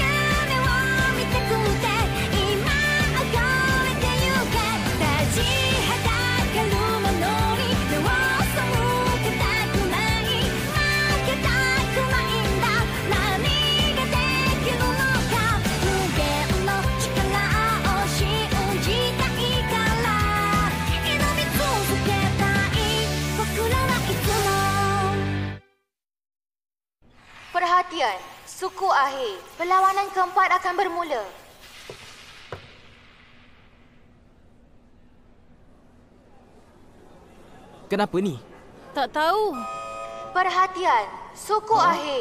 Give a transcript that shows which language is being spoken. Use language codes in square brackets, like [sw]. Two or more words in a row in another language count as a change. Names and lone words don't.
[ja] を見たくて今を越えてゆけ立ちはだかるものに目を背けたくない負けたくないんだ何ができるのか無限の力を信じたいから挑み続けたい僕らはいつも [ms] Perhatian, suku akhir. Perlawanan keempat akan bermula. Kenapa ni? Tak tahu. Perhatian, suku akhir.